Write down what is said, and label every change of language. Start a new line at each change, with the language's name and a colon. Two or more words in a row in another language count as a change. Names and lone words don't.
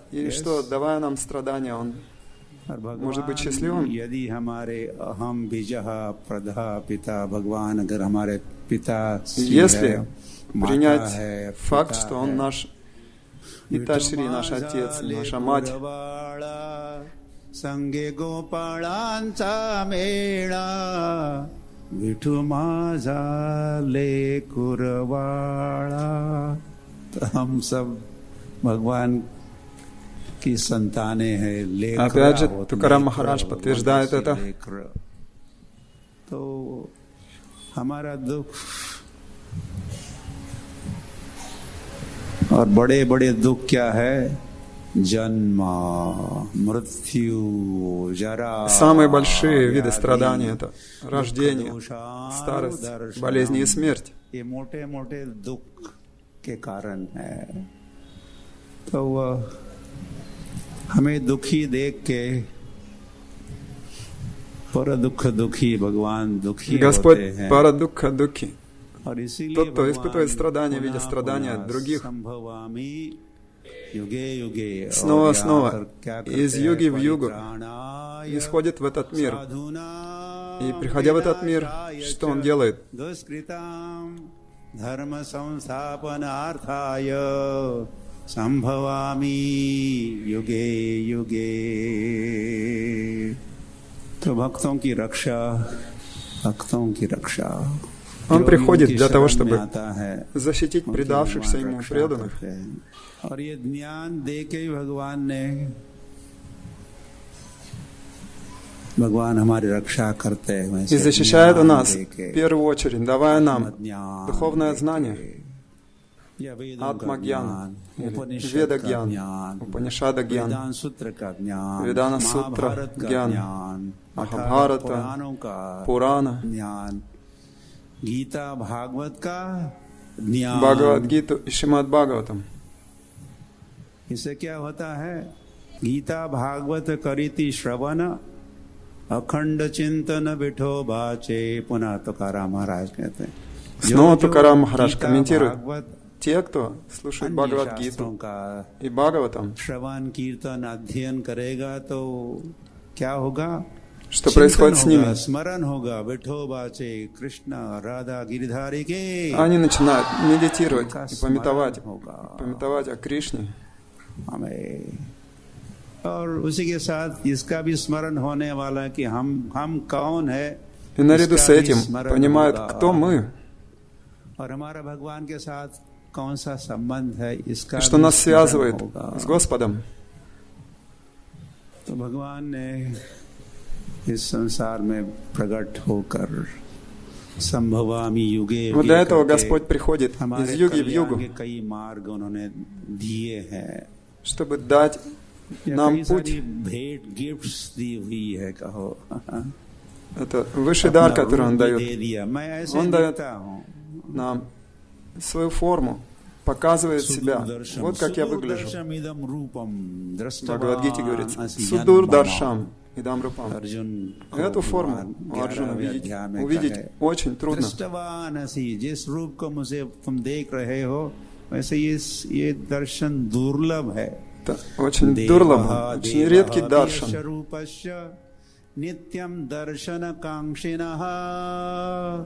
Russian: И что, давая нам страдания, Он может быть счастливым? Если принять факт, что Он наш Питашри, наш Отец, наша Мать,
Hindi: हम सब भगवान की संतानें हैं, लेकर
Russian: опять же, Тукарам Махарадж подтверждает это.
Hindi: तो हमारा दुख और बड़े-बड़े दुख क्या है? जन्म, मृत्यु, जरा.
Russian: Самые большие виды страданий — это рождение, старость, болезни и смерть.
Hindi: ये मोटे-मोटे दुख के कारण है. तो हमें दुखी देख के पर दुख दुखी भगवान दुखी
Russian: Господь
Hindi: होते हैं. परदुःख दुःखी. और इसीलिए
Russian: Тот, кто испытывает страдания, видя страдания от других, снова и снова из юги в югу исходит в этот мир. И приходя в этот мир, что он делает?
Sanskrit: धर्म संस्थापनार्थाय संभवामि युगे युगे.
Hindi: तो भक्तों की रक्षा.
Russian: Он приходит для того, чтобы защитить предавшихся Ему преданных.
Hindi: और ये ज्ञान दे के भगवान ने भगवान हमारी रक्षा करते हैं
Russian: и защищает нас в первую очередь, давая нам духовное знание, Атма-гьян, Веда-гьян, Упанишада-гьян, Ведана-сутра-гьян, Махабхарата, Пурана,
Hindi: गीता भागवत का
Russian: Бхагавад-гиту и Шримад-Бхагаватам.
Hindi: इससे क्या होता है?
Marathi: गीता भागवत करीति श्रवण अखंड चिंतन विठो बाचे,
Hindi: पुनः तुकाराम महाराज कहते हैं.
Russian: Снова Тукарам Махарадж комментирует: те, кто слушает Бхагавад-гиту и Бхагаватам,
Hindi: श्रवण कीर्तन अध्ययन करेगा तो क्या होगा?
Russian: что происходит с ними?
Hindi: स्मरण होगा
Marathi: विठो बाचे
Hindi: कृष्ण राधा गिरिधारी के.
Russian: Они начинают медитировать и пометовать о Кришне.
Hindi: और उसी के साथ इसका भी स्मरण होने वाला कि हम कौन है.
Russian: И наряду с этим понимают, кто мы.
Hindi: और हमारा भगवान के साथ कौन सा संबंध है, इसका
Russian: что нас связывает с Господом.
Hindi: तो भगवान ने इस संसार में प्रकट होकर
Sanskrit: संभवामि युगे,
Russian: вот для этого Господь приходит из юги в югу,
Hindi: कई मार्ग उन्होंने दिए हैं,
Russian: чтобы дать нам путь.
Hindi: भेंट गिफ्ट्स दी हुई है, कहो.
Russian: Это высший дар, который Он дает. Он дает нам свою форму, показывает себя. Вот как я выгляжу. В Бхагавад-гите говорится:
Sanskrit: सुदुर्दर्शम् इदम् रूपम्.
Russian: Эту форму у Арджуна увидеть очень трудно.
Hindi: जिस रूप को मुझे तुम देख रहे हो, वैसे ये दर्शन दुर्लभ है.
Russian: Это очень дурлаб, очень редкий даршан.
Sanskrit: नित्यम दर्शन कांक्षिणः.